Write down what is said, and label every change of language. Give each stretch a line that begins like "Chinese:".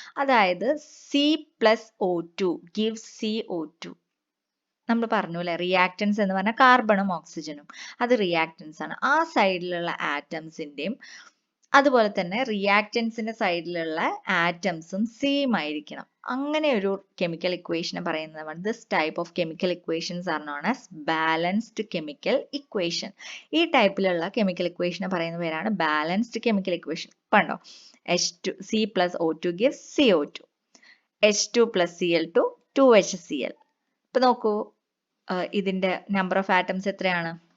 Malayalam: അതായത്
English: C+O2 gives CO2.
Malayalam: നമ്മൾ പറഞ്ഞു അല്ലെ, റിയാക്റ്റൻസ് എന്ന് പറഞ്ഞാൽ കാർബണും ഓക്സിജനും, അത് റിയാക്റ്റൻസ് ആണ്. ആ സൈഡിലുള്ള ആറ്റംസിന്റെയും അതുപോലെ തന്നെ റിയാക്റ്റൻസിന്റെ സൈഡിലുള്ള ആറ്റംസും സെയിം ആയിരിക്കണം. അങ്ങനെ ഒരു കെമിക്കൽ ഇക്വേഷനെ പറയുന്നതാണ്
English: This type of chemical equations are known as balanced chemical equation.
Malayalam: ഈ ടൈപ്പിലുള്ള കെമിക്കൽ ഇക്വേഷനെ പറയുന്ന പേരാണ് ബാലൻസ്ഡ് കെമിക്കൽ ഇക്വേഷൻ. കണ്ടോ,
English: C+O2 gives CO2, H2 + Cl2 2HCl.
Malayalam: ഇപ്പൊ നോക്കൂ, ഇതിന്റെ നമ്പർ ഓഫ് ആറ്റംസ് എത്രയാണ്?